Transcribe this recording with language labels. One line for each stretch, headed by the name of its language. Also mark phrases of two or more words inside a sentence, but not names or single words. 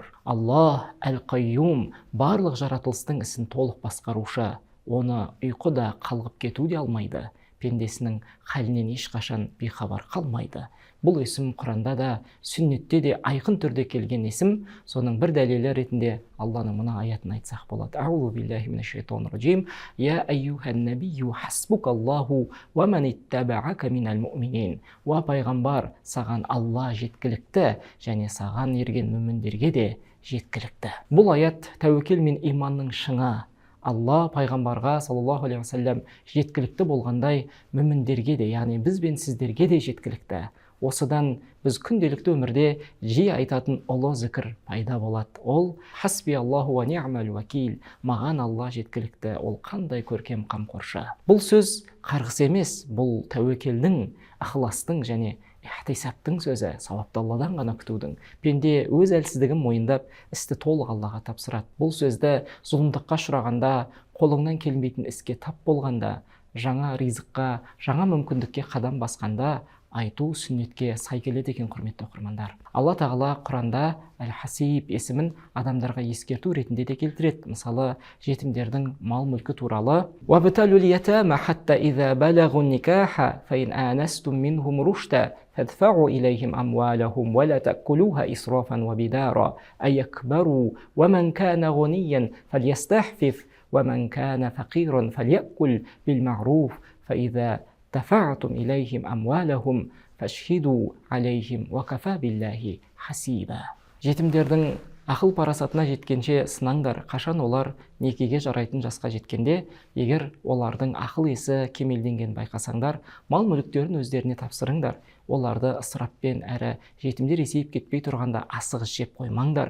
Kazakh: Алла Әл-Қайюм, барлық жаратылыстың ісін толық басқарушы, оны ұйқыда қалғып кету де алмайды, пендесінің халінен ешқашан бейхабар қалмайды. Бұл есім Құранда да, сүннетте де айқын түрде келген есім. Соның бір дәлелі ретінде Алланың мына аятын айтсақ болады:
Arabic: أعوذ بالله من الشيطان الرجيم. يا أيها النبي حسبك الله ومن اتبعك من المؤمنين.
Kazakh: Уа пайғамбар, саған Алла жеткілікті, және саған ерген мүміндерге де жеткілікті. Бұл аят тәуекел мен иманның шыңы. Алла пайғамбарға
Arabic: صلى الله عليه وسلم
Kazakh: жеткілікті болғандай, мүміндерге де, яғни біз бен сіздерге де жеткілікті. Осыдан біз күнделікті өмірде жиі айтатын ұлы зікір пайда болады.
Arabic: Ол حسبي الله ونعم الوكيل.
Kazakh: Маған Алла жеткілікті, ол қандай көркем қамқоршы. Бұл сөз қарғыс емес, бұл тәуекелдің, ықыластың және ихтисаптың сөзі, сауапты Алладан ғана күтудің. Пенде өз әлсіздігін мойындап, істі толық Аллаға тапсырады. Бұл сөзді зұлымдыққа ұшырағанда, қолыңнан келмейтін іске тап болғанда, жаңа ризыққа, жаңа мүмкіндікке қадам басқанда айту сүннетке сай келеді екен, құрметті оқырмандар. Алла Тағала Құранда Әл-Хасиб есімін адамдарға ескерту ретінде де келтіреді. Мысалы, жетімдердің мал мүлкі туралы:
Arabic: «وابتلوا اليتامى حتى إذا بلغوا النكاح فإن آنستم منهم رشدا فادفعوا إليهم أموالهم ولا تأكلوها إسرافا وبدارا أن يكبروا ومن كان غنيا فليستعفف ومن كان فقيرا فليأكل بالمعروف فإذا دفعتم إليهم أموالهم فاشهدوا عليهم وكفى بالله حسيبا».
Kazakh: Жетімдердің ақыл парасатына жеткенше сынаңдар. Қашан олар некеге жарайтын жасқа жеткенде, егер олардың ақыл есі кемелденген байқасаңдар, мал мүліктерін өздеріне тапсырыңдар. Оларды ысыраппен әрі жетімдер есейіп кетпей тұрғанда асығыс жеп қоймаңдар.